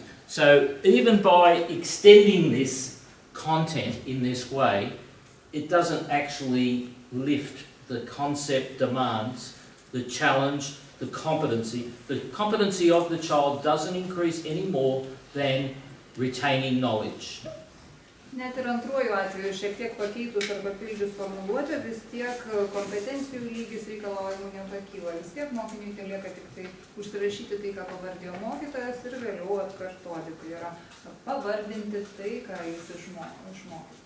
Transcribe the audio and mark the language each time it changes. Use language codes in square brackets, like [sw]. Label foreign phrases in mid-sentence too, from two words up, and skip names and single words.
[en] So even by extending this content in this way, it doesn't actually lift the concept demands, the challenge, the competency. The competency of the child doesn't increase any more than retaining knowledge. [lt] Net ir antruoju atveju šiek tiek pakeitus ar papildžius formuluotę, vis tiek kompetencijų lygis reikalavimų nepakyla. Vis tiek mokiniui telieka tik tai užsirašyti tai, ką pavardėjo mokytojas ir vėliau atkartoti. Tai yra pavardinti tai, ką jis išmoko.